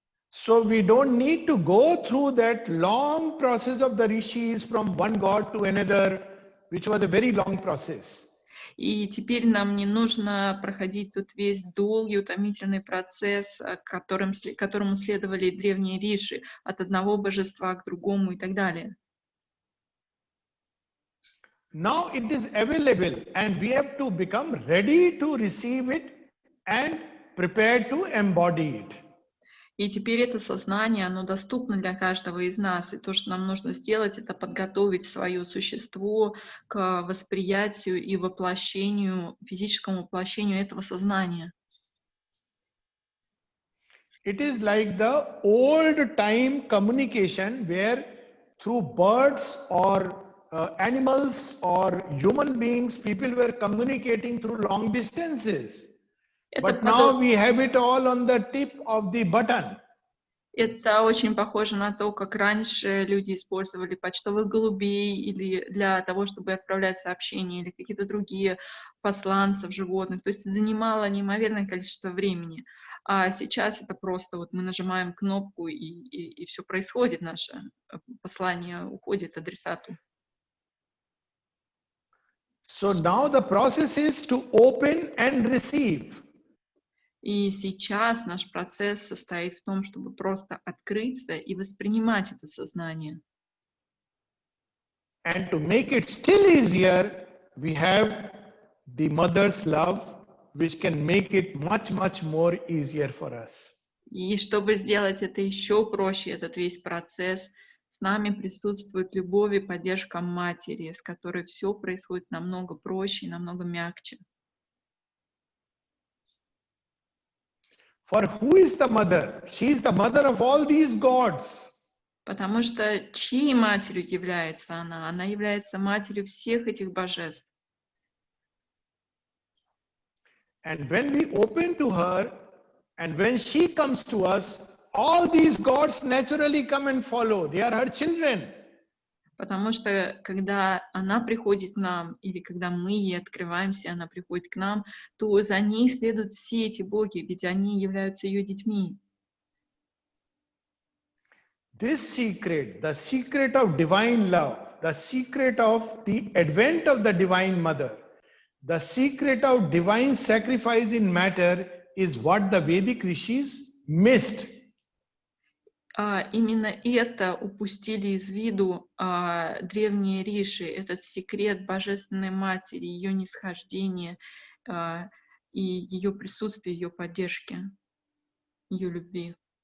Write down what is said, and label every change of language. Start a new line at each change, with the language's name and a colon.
English: So we don't need to go through that long process of the rishis from one god to another, which was a very long process.
Russian: И теперь нам не нужно проходить тут весь долгий, утомительный процесс, которому следовали древние риши, от одного божества к другому и так далее.
English: Now it is available and we have to become ready to receive it and prepared to embody it.
Russian: И теперь это сознание, оно доступно для каждого из нас. И то, что нам нужно сделать, это подготовить свое существо к восприятию и воплощению, физическому воплощению этого сознания.
English: It is like the old time communication where through birds or animals or human beings, people were communicating through long distances. But now we have it all on the tip of the button.
Russian: Это очень похоже на то, как раньше люди использовали почтовых голубей или для того, чтобы отправлять сообщения, или какие-то другие посланцев, животных. То есть это занимало неимоверное количество времени. А сейчас это просто вот мы нажимаем кнопку, и все происходит, наше послание уходит адресату.
English: So now the process is to open and receive.
Russian: И сейчас наш процесс состоит в том, чтобы просто открыться и воспринимать это сознание.
English: And to make it still easier, we have the mother's love, which can make it much, much more easier for us.
Russian: И чтобы сделать это еще проще, этот весь процесс, с нами присутствует любовь и поддержка матери, с которой все происходит намного проще и намного мягче.
English: For who is the mother? She is the mother of all these gods.
Russian: Потому что чьей матерью является она? Она является матерью всех этих божеств.
English: And when we open to her, and when she comes to us, all these gods naturally come and follow. They are her children.
Russian: Потому что когда она приходит к нам, или когда мы ей открываемся, она приходит к нам, то за ней следуют все эти боги, ведь они являются ее детьми.
English: This secret, the secret of divine love, the secret of the advent of the divine mother, the secret of divine sacrifice in matter is what the Vedic rishis missed.
Russian: Именно это упустили из виду древние риши, этот секрет Божественной Матери, ее нисхождения и ее присутствия, ее поддержки, ее любви.